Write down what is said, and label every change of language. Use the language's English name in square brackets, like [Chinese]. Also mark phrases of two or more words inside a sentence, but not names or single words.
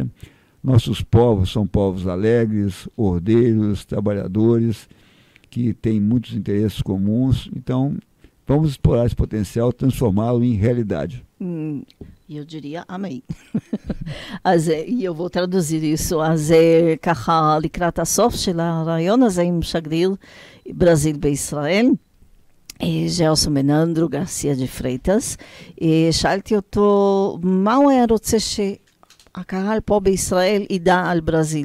[Portuguese] Nossos povos são povos alegres, ordeiros, trabalhadores, que têm muitos interesses comuns, então vamos explorar esse potencial, transformá-lo em realidade. Eu diria amém. E eu vou traduzir isso. [Hebrew] אז ככה לקראת הסוף של הרעיון הזה עם שגריר ברזיל בישראל, ג'רסון מננדרו גרסיה דה פרייטס, שאלתי אותו מה הוא היה רוצה שהקהל פה בישראל ידע על ברזיל.